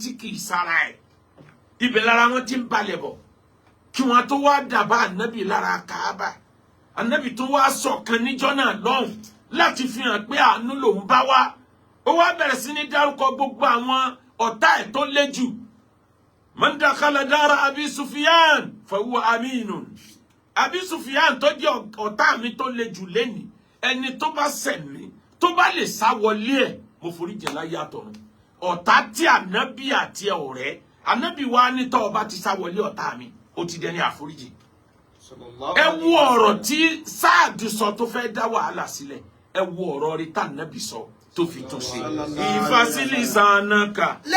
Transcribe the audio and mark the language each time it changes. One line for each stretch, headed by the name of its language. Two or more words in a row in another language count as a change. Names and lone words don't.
Yoruba: tí kì í sára ẹ̀ ibẹ̀ lára wọn ti ń balẹ̀ bọ̀ kí wọn tó wá dàbá ànábì lára Kaaba ànábì tó wá sọ̀kan níjọ́ náà lọ́hùn láti fi hàn pé àánú lòun bá wá ó wá bẹ̀rẹ̀ sí ní dárúkọ gbogbo àwọn ọ̀tá ẹ̀ tó lé jù
Arabic: من دخل دار أبي سفيان ف هو آمن
Yoruba: Abi Sufyan tó jẹ́ ọ̀tá mi tó lé jù lẹ́ni ẹni tó bá ṣẹ̀ mí tó bá lè sá wọlé ẹ̀ mo forí jìn láyé àtọ̀run ọ̀tá tí ànábì àti ọ̀rẹ́ ànábì wa ní tọ́ ọba ti sá wọlé ọ̀tá mi ó ti dẹni àforíjì ẹ wo ọ̀rọ̀ tí Sa'd sọ tó fẹ́ dá wàhálà sílẹ̀ ẹ wo ọ̀rọ̀ rí tá ànábì sọ tó fi tún ṣe ìfàsílì sànàkà.